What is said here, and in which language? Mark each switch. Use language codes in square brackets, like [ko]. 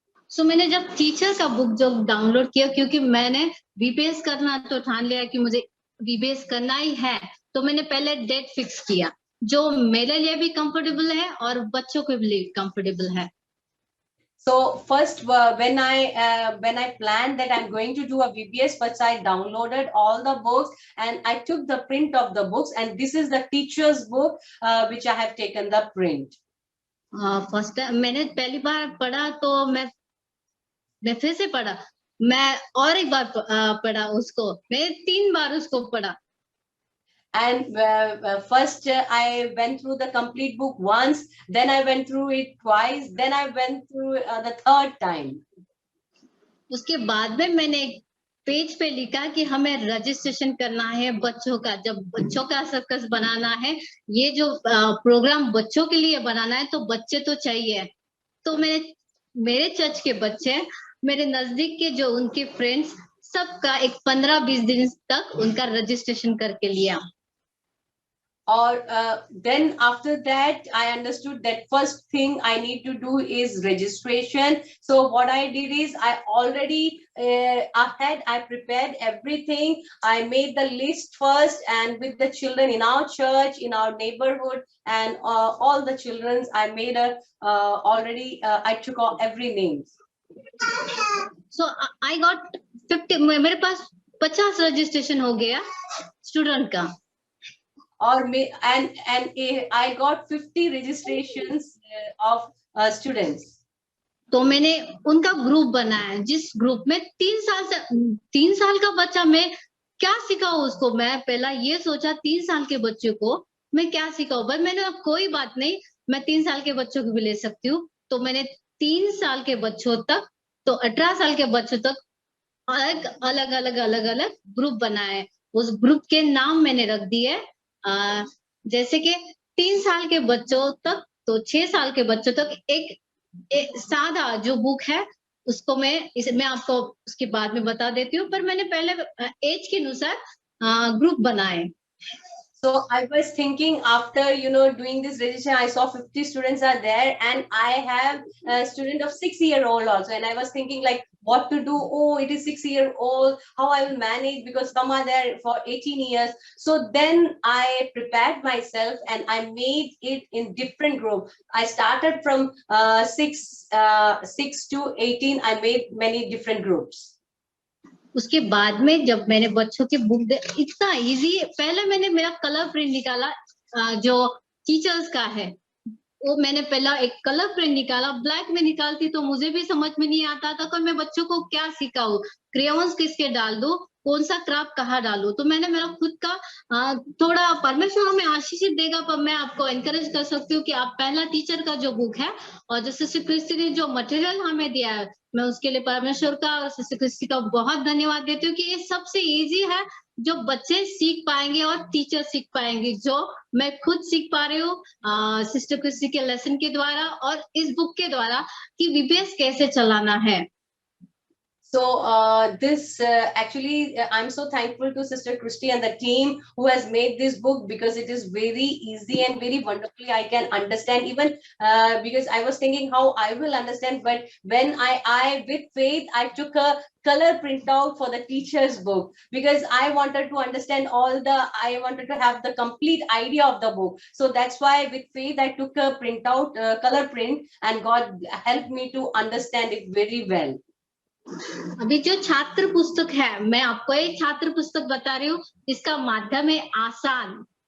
[hi] सो मैंने जब टीचर का बुक जो डाउनलोड किया, क्योंकि मैंने बीपीएस करना तो ठान लिया कि मुझे बीपीएस करना ही है, तो मैंने पहले डेट फिक्स किया जो मेरे लिए भी कंफर्टेबल है और बच्चों के लिए कंफर्टेबल है। [en] So first, when I planned that I'm going to do a VBS, first I downloaded all the books and I took the print of the books, and this is the teacher's book which I have taken the print. [hi] First मैंने पहली बार पढ़ा तो मैं फिर से पढ़ा, मैं और एक बार पढ़ा उसको, मैं 3 बार उसको पढ़ा। [en] And first I went through the complete book once, then I went through it twice, then I went through the third time. [hi] उसके बाद में मैंने पेज पे लिखा कि हमें रजिस्ट्रेशन करना है बच्चों का, जब बच्चों का सर्कस बनाना है, ये जो प्रोग्राम बच्चों के लिए बनाना है, तो बच्चे तो चाहिए। तो मैंने मेरे चर्च के बच्चे, मेरे नजदीक के जो उनके फ्रेंड्स, सबका एक 15-20 दिन तक उनका रजिस्ट्रेशन करके लिया। [en] Or then after that I understood that first thing I need to do is registration. So what I did is I already ahead I prepared everything. I made the list first, and with the children in our church, in our neighborhood, and all the children, I made a already I took all every name. So I got 50, [hi] मेरे पास 50 registration हो गया student का। [en] Or and I got 50 registrations of students. [hi] तो मैंने उनका group बनाया, जिस group में 3 साल का बच्चा, मैं क्या सिखाऊं उसको। मैं पहला ये सोचा 3 साल के बच्चे को मैं क्या सिखाऊं, बस मैंने अब कोई बात नहीं, मैं 3 साल के बच्चों को भी ले सकती हूँ। तो मैंने 3 साल के बच्चों तक तो 18 साल के बच्चों तक अलग अलग ग्रुप बनाए। उस ग्रुप के नाम मैंने रख दिए जैसे कि 3 साल के बच्चों तक तो 6 साल के बच्चों तक एक सादा जो बुक है उसको मैं आपको उसके बाद में बता देती हूँ, पर मैंने पहले एज के अनुसार ग्रुप बनाए। [en] So I was thinking, after doing this registration, I saw 50 students are there, and I have a student of 6-year-old also, and I was thinking like what to do. Oh, it is 6-year-old, how I will manage, because some are there for 18 years. So then I prepared myself and I made it in different groups. I started from 6 to 18. I made many different groups. [hi] उसके बाद में जब मैंने बच्चों की book इतना easy, पहले मैंने मेरा कलर प्रिंट निकाला जो टीचर्स का है, वो मैंने पहला एक कलर प्रिंट निकाला। ब्लैक में निकालती तो मुझे भी समझ में नहीं आता था कि मैं बच्चों को क्या सिखाऊं, क्रेयॉन्स किसके डाल दूं, कौन सा क्राफ्ट कहाँ डालूं। तो मैंने मेरा खुद का थोड़ा, परमेश्वर हमें आशीषित देगा, पर मैं आपको एनकरेज कर सकती हूँ कि आप पहला टीचर का जो बुक है और जो सिस्टर क्रिस्टी ने जो मटेरियल हमें दिया है, मैं उसके लिए परमेश्वर का और सिस्टर क्रिस्टी का बहुत धन्यवाद देती हूँ कि ये सबसे इजी है जो बच्चे सीख पाएंगे और टीचर सीख पाएंगे, जो मैं खुद सीख पा रही हूँ सिस्टर क्रिस्टी के लेसन के द्वारा और इस बुक के द्वारा कि वीबीएस कैसे चलाना है। [en] So this actually, I'm so thankful to Sister Christy and the team who has made this book, because it is very easy and very wonderfully I can understand, even because I was thinking how I will understand, but when I with faith, I took a color printout for the teacher's book, because I wanted to understand I wanted to have the complete idea of the book. So that's why with faith, I took a printout, color print, and God helped me to understand it very well. [hi] अभी जो छात्र पुस्तक है, मैं आपको एक छात्र पुस्तक बता रही हूँ, इसका माध्यम है आसान।